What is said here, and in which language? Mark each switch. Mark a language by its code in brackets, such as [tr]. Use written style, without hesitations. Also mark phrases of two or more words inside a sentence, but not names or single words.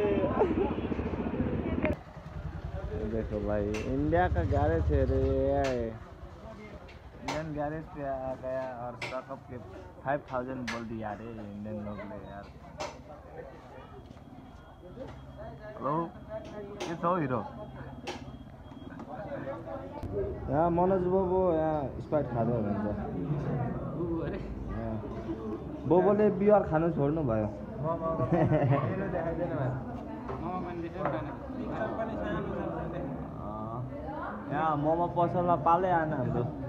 [hi] देखो भाई इंडिया का गैरेज है रे, [en] Indian garage [hi] पे आ गया और स्टॉकअप के 5000 बोल दिया रे इंडियन लोग ने यार। [ne] हेलो के छ हिरो, यहाँ मनोज बोबो यहाँ स्प्राइट खाँदै हुनुहुन्छ। बोबोले बियर खानु छोड्नु भयो। यहाँ मोमो पसलमा पालै आएन हाम्रो।